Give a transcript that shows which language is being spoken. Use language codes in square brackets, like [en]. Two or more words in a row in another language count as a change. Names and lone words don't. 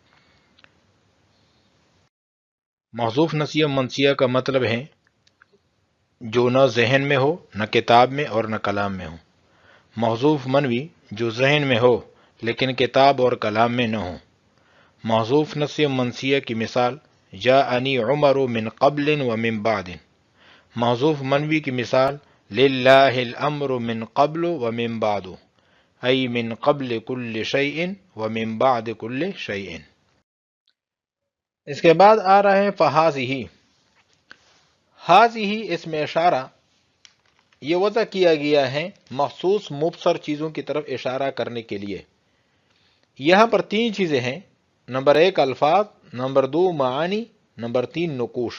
[ur] محذوف نسیہ منسیہ کا مطلب ہے جو نہ ذہن میں ہو، نہ کتاب میں اور نہ کلام میں ہو۔ محذوف منوی جو ذہن میں ہو لیکن کتاب اور کلام میں نہ ہو۔ محذوف نسیہ منسیہ کی مثال [ar] جاءنی عمر من قبل و من بعد۔ [ur] محذوف منوی کی مثال [ar] للہ الامر من قبل و من بعد، ای من قبل کل شیء و من بعد کل شیء۔ [ur] اس کے بعد آ رہا ہے فہذہ۔ ہذہ اس میں اشارہ یہ وضع کیا گیا ہے مخصوص مبصر چیزوں کی طرف اشارہ کرنے کے لیے۔ یہاں پر تین چیزیں ہیں، نمبر ایک الفاظ، نمبر دو معانی، نمبر تین نقوش۔